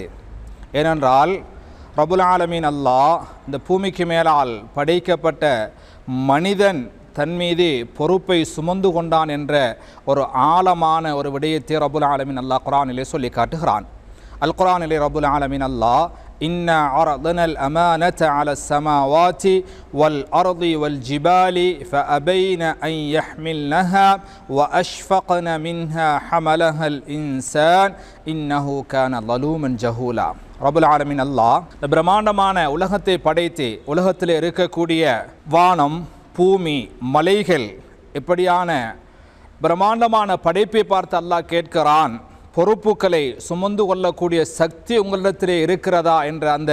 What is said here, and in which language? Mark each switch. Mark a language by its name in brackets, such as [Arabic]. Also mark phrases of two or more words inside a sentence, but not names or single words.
[Tamil] ஏனென்றால் [Arabic] رب العالمين [Tamil] அல்லாஹ் இந்த பூமிக்கு மேலால் படைக்கப்பட்ட மனிதன் தன் மீது பொறுப்பை சுமந்து கொண்டான் என்ற ஒரு ஆழமான ஒரு விடயத்தை [Arabic] رب العالمين [Tamil] அல்லாஹ் குர்ஆனிலே சொல்லி காட்டுகிறான். அல் குர்ஆனிலே ரபுல் ஆலமீன் அல்லாஹ் [Arabic] إنا عرضنا الأمانة على السماوات والأرض والجبال فأبين أن يحملنها وأشفقن منها حملها الإنسان إنه كان ظلوما جهولا. رب العالمين [Tamil] அல்லாஹ் இந்த பிரம்மாண்டமான உலகத்தை படைத்து உலகத்தில் இருக்கக்கூடிய வானம், பூமி, மலைகள் இப்படியான பிரம்மாண்டமான படைப்பை பார்த்து அல்லாஹ் கேட்கிறான், பொறுப்புகளை சுமந்து கொள்ளக்கூடிய சக்தி உங்களிடத்திலே இருக்கிறதா என்ற அந்த